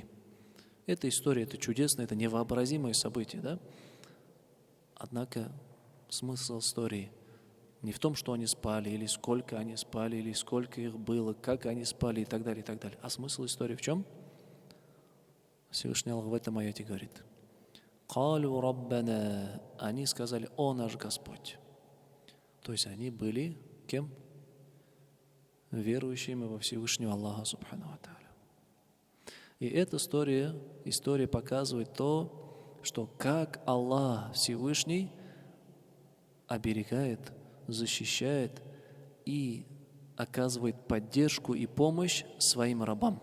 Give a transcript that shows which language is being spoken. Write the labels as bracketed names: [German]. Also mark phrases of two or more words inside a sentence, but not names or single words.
[Russian] Эта история, это чудесное, это невообразимое событие, да? Однако смысл истории не в том, что они спали, или сколько они спали, или сколько их было, как они спали и так далее, и так далее. А смысл истории в чем? Всевышний Аллах в этом аяте говорит: [Arabic] «قالوا ربنا», [Russian] они сказали: «О наш Господь». То есть они были кем? Верующими во Всевышнего Аллаха [Arabic] سبحانه وتعالى. [Russian] И эта история показывает то, что как Аллах Всевышний оберегает, защищает и оказывает поддержку и помощь своим рабам.